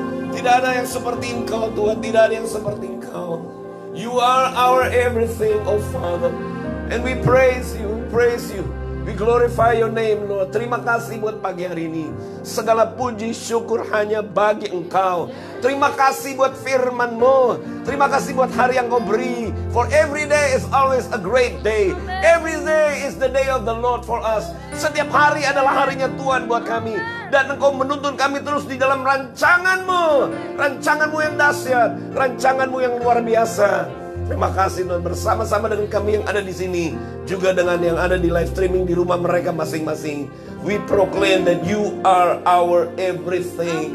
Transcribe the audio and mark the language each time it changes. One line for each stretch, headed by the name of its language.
Indonesian: Tidak ada yang seperti Engkau Tuhan, tidak ada yang seperti Engkau.
English: You are our everything, oh Father. And we praise you, we praise you. We glorify your name, Lord.
Indonesian: Terima kasih buat pagi hari ini. Segala puji syukur hanya bagi Engkau. Terima kasih buat firman-Mu. Terima kasih buat hari yang Kau beri.
English: For every day is always a great day. Every day is the day of the Lord for us.
Indonesian: Setiap hari adalah harinya Tuhan buat kami. Dan Engkau menuntun kami terus di dalam rancangan-Mu. Rancangan-Mu yang dahsyat. Rancangan-Mu yang luar biasa. Terima kasih Tuhan, bersama-sama dengan kami yang ada di sini, juga dengan yang ada di live streaming di rumah mereka masing-masing.
English: We proclaim that you are our everything.